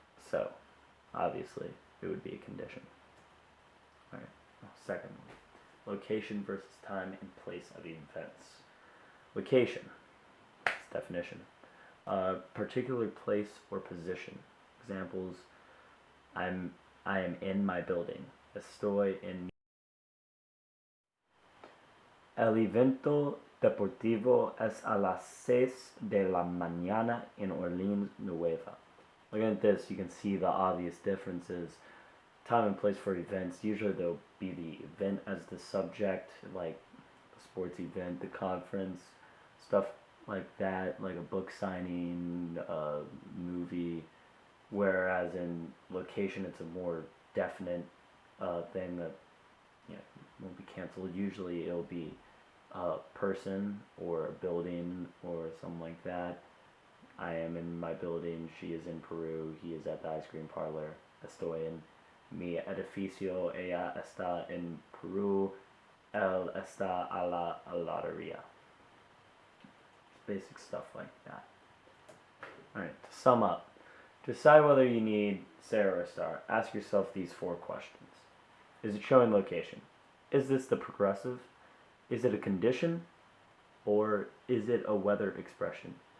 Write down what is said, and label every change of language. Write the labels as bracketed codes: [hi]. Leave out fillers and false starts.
[en] So, obviously, it would be a condition. Alright, second one. Location versus time and place of events. Location, its definition. Particular place or position. Examples: I am in my building. [es] Estoy en. El evento deportivo es a las 6 de la mañana en Orleans, Nueva. [en] Looking at this, you can see the obvious differences. Time and place for events. Usually there'll be the event as the subject, like a sports event, the conference, stuff like that, like a book signing, a movie. Whereas in location, it's a more definite thing that won't be canceled. Usually it'll be a person or a building or something like that. I am in my building, she is in Peru, he is at the ice cream parlor. [es] Estoy en mi edificio, ella está en Peru, él está a la heladería. [en] Basic stuff like that. Alright, to sum up, to decide whether you need ser or Estar, ask yourself these 4 questions. Is it showing location? Is this the progressive? Is it a condition? Or is it a weather expression?